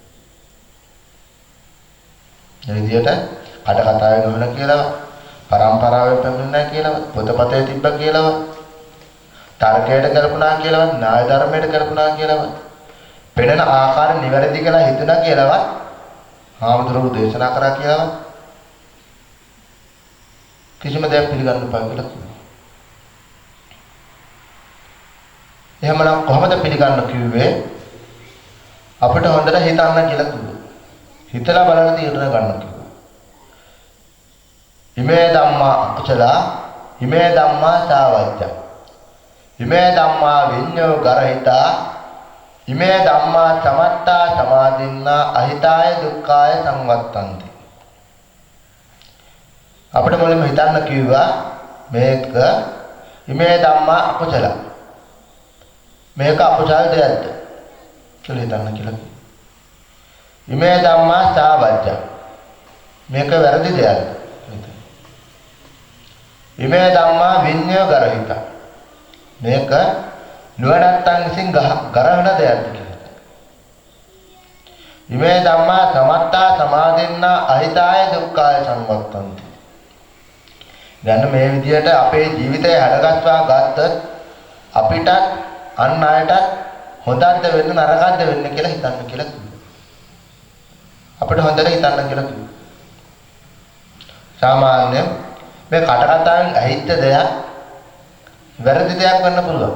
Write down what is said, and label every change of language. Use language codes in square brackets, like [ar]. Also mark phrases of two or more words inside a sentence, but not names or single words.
[si] ඒ විදිහට කට කතාවෙන් අහන කියලාවත් පරම්පරාවෙන් පැමිණෙනා කියලාවත් පොතපතේ තිබ්බ කියලාවත් තර්කයට කල්පනා කියලාවත් න්‍යාය ධර්මයට කල්පනා කියලාවත් පෙනෙන ආකාරය නිවැරදි කියලා හිතුණා කියලාවත් හාමුදුරුවෝ දේශනා කරා කියලාවත් කිසිම දෙයක් පිළිගන්න බෑ කියලා කිව්වා. එහෙමනම් කොහොමද පිළිගන්න කිව්වේ? අපිට හොඳට හිතන්න කියලා කිව්වා. හිතලා බලන්න තීරණ ගන්න කිව්වා. [pi] ඉමේ ධම්මා අකුසල ඉමේ ධම්මා සාවජ්ජ ඉමේ ධම්මා විඤ්ඤෝ ගරහිතා ඉමේ ධම්මා සමත්තා සමාදින්නා අහිතාය දුක්ඛාය සංවත්තන්ති. [si] අපිට මුලින්ම හිතන්න කිව්වා මේක [pi] ඉමේ ධම්මා අකුසල [si] මේක අකුසල දෙයක්ද කියලා හිතන්න කියලා. [pi] ඉමේ ධම්මා සාවජ්ජ [si] මේක වැරදි දෙයක්ද. [pi] ඉමේ ධම්මා විඤ්ඤෝ ගරහිතා [si] මේක නුවණැත්තන් විසින් ගරහන දෙයක්ද කියලා. [pi] ඉමේ ධම්මා සමත්තා සමාදින්නා අහිතාය දුක්ඛාය සංවත්තන්ති. [si] දැන් මේ විදියට අපේ ජීවිතය හැඩගස්වා ගත්තොත් අපිට අන් අයට හොඳක්ද වෙන්න නරකක්ද වෙන්න කියලා හිතන්න කියලා කිව්වා. අපිට හොඳට හිතන්න කියලා කිව්වා. සාමාන්‍යයෙන් මේ කට කතාවෙන් ඇහිච්ච දෙයක් වැරදි දෙයක් වෙන්න පුළුවන්.